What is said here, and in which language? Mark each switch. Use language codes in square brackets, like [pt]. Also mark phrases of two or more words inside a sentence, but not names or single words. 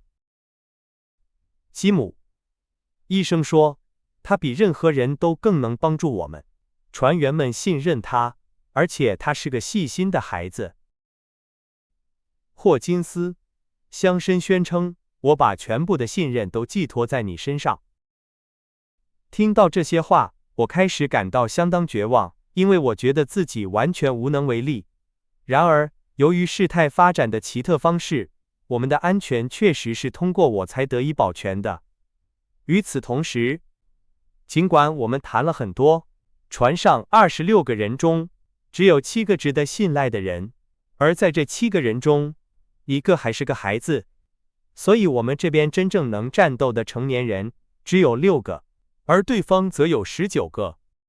[zh] 吉姆，醫生說，他比任何人都更能幫助我們。船員們信任他，而且他是個細心的孩子。霍金斯，鄉紳宣稱，我把全部的信任都寄托在你身上。聽到這些話，我開始感到相當絕望，因為我覺得自己完全無能為力。然而，由於事態發展的奇特方式，我们的安全確實是通過我才得以保全的。與此同時，儘管我們談了很多，船上26個人中，只有7個值得信賴的人，而在這7個人中，1個還是個孩子，所以我們這邊真正能戰鬥的成年人只有6個，而對方則有19個。